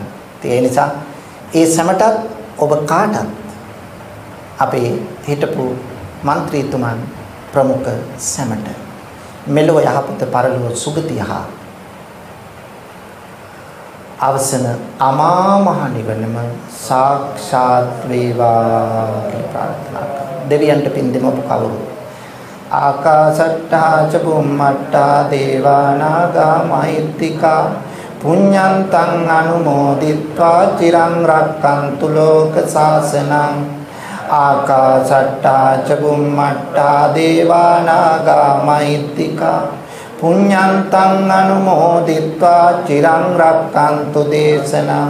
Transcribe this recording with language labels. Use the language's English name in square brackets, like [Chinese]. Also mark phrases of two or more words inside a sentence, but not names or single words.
[Sinhala] ඒ නිසා ඒ සැමටත් ඔබ කාටත් අපේ හිටපු മന്ത്രിතුමන් ප්‍රමුඛ සැමට මෙලොව යහපත පරලොව සුගතිය හා අවසන අමා මහ නිවනම සාක්ෂාත් වේවා කියලා ප්‍රාර්ථනා කරනවා. දෙවියන්ට පින් දෙමු ඔබ කවුරු. [Pali] ආකාසට්ටා ච බුම්මට්ටා දේවා නාග මහිත්‍තිකා පුඤ්ඤන්තං අනුමෝදිත්වා චිරං රක්ඛන්තු ලෝක සාසනං. ආකාසට්ටා ච බුම්මට්ටා දේවා නාග මහිත්‍තිකා පුඤ්ඤන්තං අනුමෝදිත්වා චිරං රක්ඛන්තු දේශනං.